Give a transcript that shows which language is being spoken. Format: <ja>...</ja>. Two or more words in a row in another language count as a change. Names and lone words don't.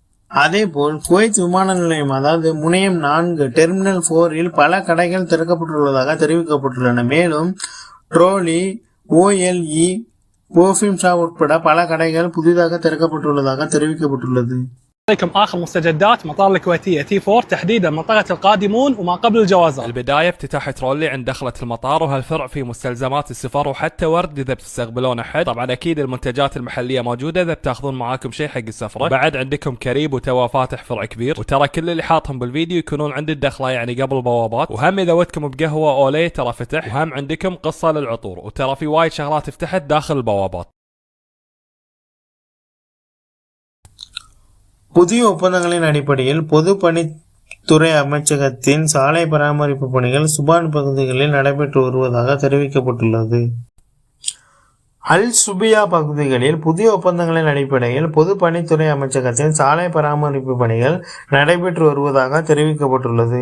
<ta>அதேபோல் குவைத் விமான நிலையம் அதாவது முனையம் 4 டெர்மினல் 4 பல கடைகள் திறக்கப்பட்டுள்ளதாக தெரிவிக்கப்பட்டுள்ளன. மேலும் ட்ரோலி, OLE,</ta> <en>perfume shop</en> <ta>உட்பட பல கடைகள் புதிதாக திறக்கப்பட்டுள்ளதாக தெரிவிக்கப்பட்டுள்ளது.</ta> <ar>عليكم آخر مستجدات مطار الكويتية T4 تحديدا منطقة القادمون وما قبل الجوازات. البداية افتتاح ترولي عند دخلة المطار وهالفرع في مستلزمات السفر وحتى ورد إذا بتستقبلون أحد. طبعا أكيد المنتجات المحلية موجودة إذا بتاخذون معاكم شيء حق السفرة. بعد عندكم كريب وتوا فاتح فرع كبير، وترى كل اللي حاطهم بالفيديو يكونون عند الدخلة يعني قبل البوابات. وهم إذا ودكم بقهوة أولي ترى فتح، وهم عندكم قصة للعطور، وترى في وايد شغلات فتحت داخل البوابات.</ar> <ta>புதிய ஒப்பந்தங்களின் அடிப்படையில் பொதுப்பணித்துறை அமைச்சகத்தின் சாலை பராமரிப்பு பணிகள் சுபான் பகுதிகளில் நடைபெற்று வருவதாக தெரிவிக்கப்பட்டுள்ளது. அல் சுபியா பகுதிகளில் புதிய ஒப்பந்தங்களின் அடிப்படையில் பொதுப்பணித்துறை அமைச்சகத்தின் சாலை பராமரிப்பு பணிகள் நடைபெற்று வருவதாக தெரிவிக்கப்பட்டுள்ளது.</ta>